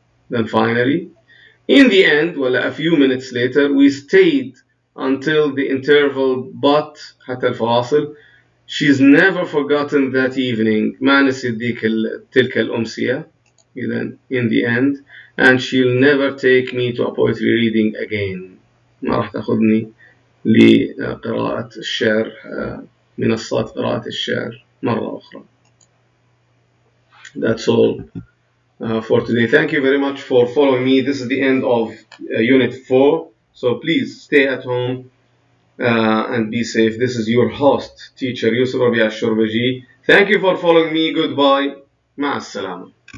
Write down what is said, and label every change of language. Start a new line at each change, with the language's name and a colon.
English: Then finally, in the end, well, a few minutes later, we stayed until the interval, but
Arabic: حتى الفواصل.
English: She's never forgotten that evening.
Arabic: ما نسيت تلك الأمسية.
English: Then, in the end, and she'll never take me to a poetry reading again.
Arabic: ما راح تاخذني لقراءة الشعر منصات قراءة الشعر مرة أخرى.
English: That's all for today. Thank you very much for following me. This is the end of Unit 4. So please stay at home and be safe. This is your host, teacher Yousef Alshorbaji. Thank you for following me. Goodbye.
Arabic: مع السلامة.